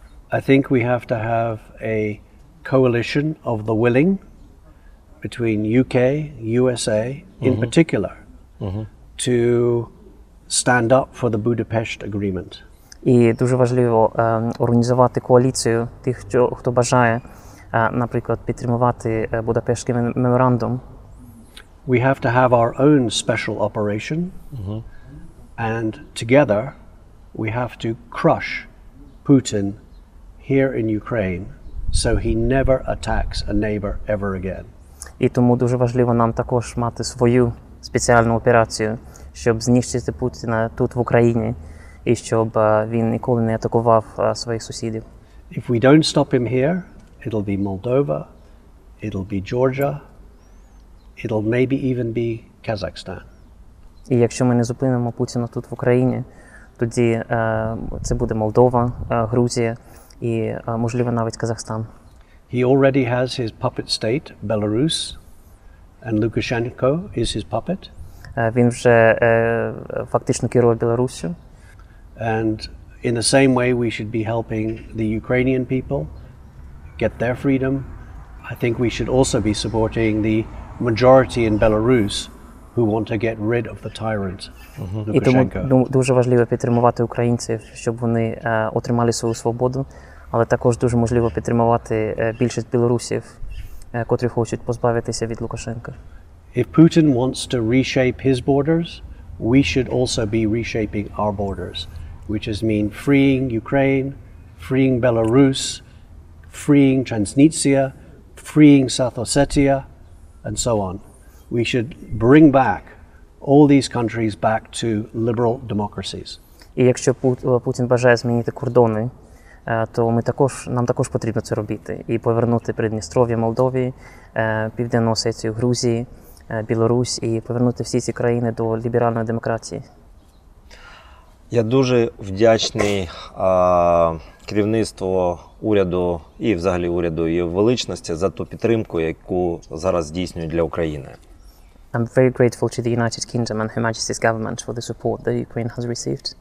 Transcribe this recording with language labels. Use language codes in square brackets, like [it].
[en] I think we have to have a coalition of the willing between UK, USA in particular to stand up for the Budapest Agreement. [uk] І дуже важливо організувати коаліцію тих, хто бажає наприклад, підтримувати Будапештський меморандум. [en] We have to have our own special operation, and together we have to crush Putin here in Ukraine so he never attacks a neighbor ever again. [uk] І тому дуже важливо нам також мати свою спеціальну операцію, щоб знищити Путіна тут в Україні і щоб він ніколи не атакував своїх сусідів. [en] If we don't stop him here, it'll be Moldova, it'll be Georgia, it'll maybe even be Kazakhstan. [uk] І якщо ми не зупинимо Путіна тут в Україні, тоді це буде Молдова, Грузія і, можливо, навіть Казахстан. [en] He already has his puppet state, Belarus, and Lukashenko is his puppet. [uk] Він вже фактично керує Білоруссю. [en] And in the same way we should be helping the Ukrainian people get their freedom. I think we should also be supporting the majority in Belarus who want to get rid of the tyrant, [uk] І тому [en] Lukashenko. [uk] дуже важливо підтримувати українців, щоб вони отримали свою свободу, але також дуже можливо підтримувати більшість білорусів, котрі хочуть позбавитися від Лукашенка. [en] If Putin wants to reshape his borders, we should also be reshaping our borders, which is mean freeing Ukraine, freeing Belarus, freeing Transnistria, freeing South Ossetia, and so on. We should bring back all these countries back to liberal democracies. [uk] І якщо Путін бажає змінити кордони, то нам також потрібно це робити. І повернути Придністров'я Молдові, Південну Осетію, Грузії, Білорусь і повернути всі ці країни до ліберальної демократії. Я дуже вдячний керівництву уряду і взагалі уряду і величності за ту підтримку, яку зараз здійснюють для України. [en] I'm very grateful to the United Kingdom and Her Majesty's government for the support that Ukraine has received.